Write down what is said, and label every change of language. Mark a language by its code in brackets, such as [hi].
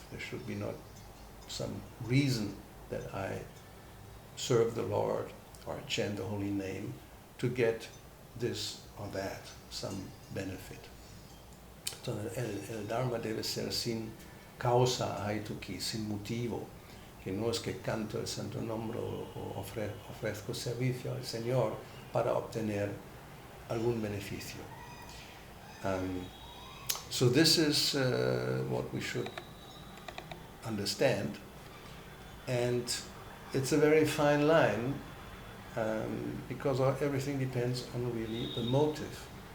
[en] There should be not some reason that I serve the Lord or chant the holy name to get this or that, some benefit. [es] Entonces, el Dharma debe ser sin causa ahaituki, sin motivo, que no es que canto el santo nombre o ofrezco servicio al Señor para obtener algún beneficio. [en] So this is what we should understand, and it's a very fine line, because everything depends on really the motive.